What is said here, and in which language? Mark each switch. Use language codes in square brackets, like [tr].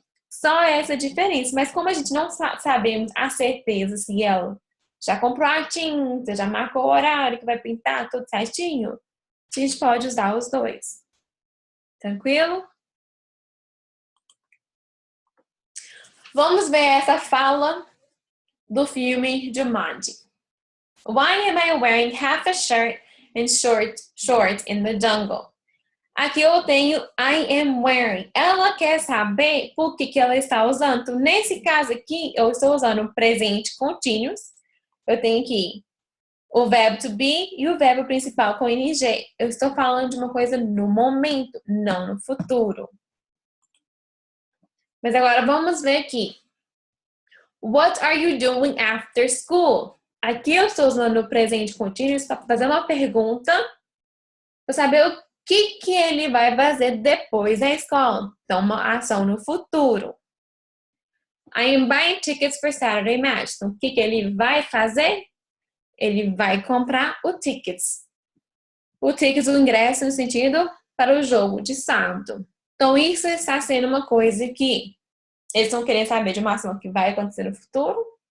[pt] Só essa diferença, mas como a gente não sabemos a certeza se ela já comprou a tinta, já marcou o horário que vai pintar, tudo certinho, a gente pode usar os dois. Tranquilo? Vamos ver essa fala do filme Jumanji. [en] Why am I wearing half a shirt and short in the jungle? [pt] Aqui eu tenho [en] I am wearing. [pt] Ela quer saber por que ela está usando. Então, nesse caso aqui, eu estou usando o presente continuous. Eu tenho aqui o verbo to be e o verbo principal com ing. Eu estou falando de uma coisa no momento, não no futuro. Mas agora vamos ver aqui. [en] What are you doing after school? [pt] Aqui eu estou usando o presente contínuo para fazer uma pergunta para saber o que ele vai fazer depois da escola. Então, uma ação no futuro. [en] I am buying tickets for Saturday match. [pt] Então, o que ele vai fazer? Ele vai comprar o tickets. O tickets, o ingresso no sentido para o jogo de sábado. Então, isso está sendo uma coisa que eles estão querendo saber de uma ação que vai acontecer no futuro.